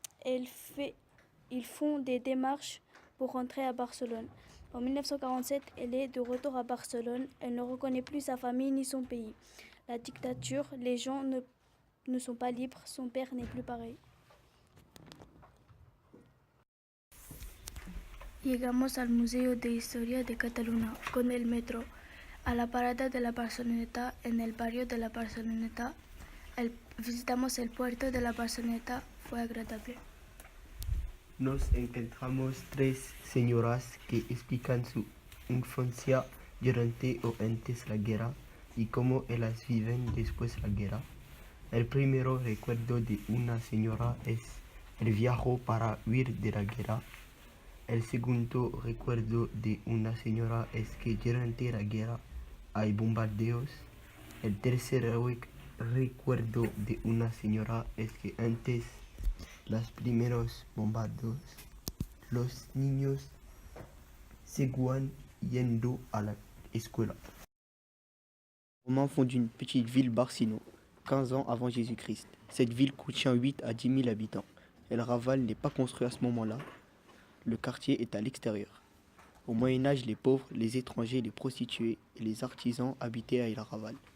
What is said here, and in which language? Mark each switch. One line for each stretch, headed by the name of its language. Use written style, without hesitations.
French: Ils font des démarches pour rentrer à Barcelone. En 1947, elle est de retour à Barcelone. Elle ne reconnaît plus sa famille ni son pays. La dictature, les gens ne sont pas libres. Son père n'est plus pareil.
Spanish: Llegamos al Museo de Historia de Cataluña con el metro. A la parada de la Barceloneta, en el barrio de la Barceloneta, visitamos el puerto de la Barceloneta, fue agradable. Nos encontramos tres señoras que explican su infancia durante o antes la guerra y cómo ellas viven después de la guerra. El primero recuerdo de una señora es el viaje para huir de la guerra. El segundo recuerdo de una señora es que durante la guerra hay bombardeos. El tercer recuerdo de una señora es que antes los primeros bombardeos, los niños seguían yendo a la escuela.
French: Les Romains fondent une petite ville Barcino, 15 ans avant Jésus-Christ. Cette ville contient 8 à 10 000 habitants. El Raval n'est pas construit à ce moment-là. Le quartier est à l'extérieur. Au Moyen-Âge, les pauvres, les étrangers, les prostituées et les artisans habitaient à El Raval.